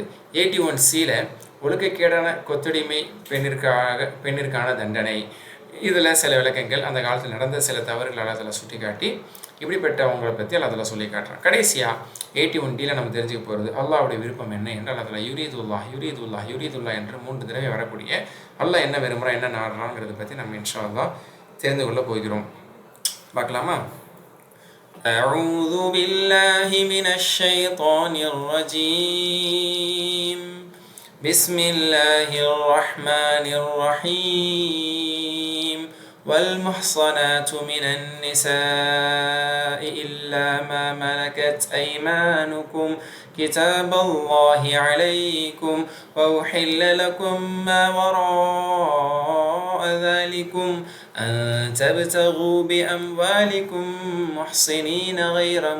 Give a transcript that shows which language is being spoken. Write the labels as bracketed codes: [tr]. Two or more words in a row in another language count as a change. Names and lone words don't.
[ta] 81Cயில் ஒழுக்கக்கேடான கொத்தடிமை பெண்ணிற்கான தண்டனை, இதில் சில விளக்கங்கள், அந்த காலத்தில் நடந்த சில தவறுகள் அல்லாஹ் தஆலா சுட்டி காட்டி இப்படிப்பட்டவங்களை பற்றி அல்லாஹ் தஆலா சொல்லி காட்டுறான். கடைசியாக 81Dயில் நம்ம தெரிஞ்சுக்க போகிறது அல்லாஹ்வுடைய விருப்பம் என்ன என்று அல்லாஹ் தஆலா யுரீதுல்லாஹ் என்று 3 தடவை வரக்கூடிய அல்லாஹ் என்ன விரும்புகிறான், என்ன நாடுறாங்கிறத பற்றி நம்ம [ar] إن شاء الله [ta] தெரிந்து கொள்ள போகிறோம். பார்க்கலாமா? [ar] أعوذ بالله من الشيطان الرجيم. بسم الله الرحمن الرحيم. والمحصنات من النساء إلا ما ملكت أيمانكم كتاب الله عليكم وأحل لكم ما وراء ذلكم أن تبتغوا بأموالكم محصنين غير